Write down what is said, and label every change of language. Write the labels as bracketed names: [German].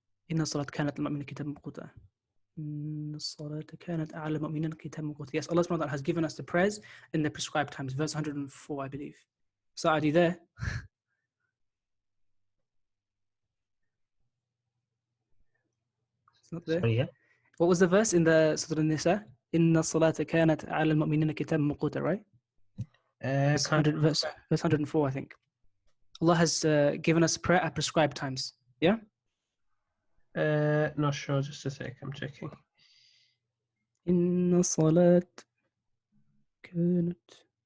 [Arabic] إن الصلاة كانت المؤمنين كتابا موقوتا. إن الصلاة كانت على المؤمنين كتابا موقوتا. [English] Yes, Allah subhanahu wa ta'ala has given us the prayers in the prescribed times. Verse 104, I believe. So are you there? It's not there. Sorry, yeah. What was the verse in the Surah An-Nisa? [Arabic] إن الصلاة كانت على المؤمنين كتابا موقوتا, right? [English] Verse 104, I think. Allah has given us prayer at prescribed times. Yeah? Not sure. Just a sec. I'm checking. [Arabic] إن الصلاة كانت.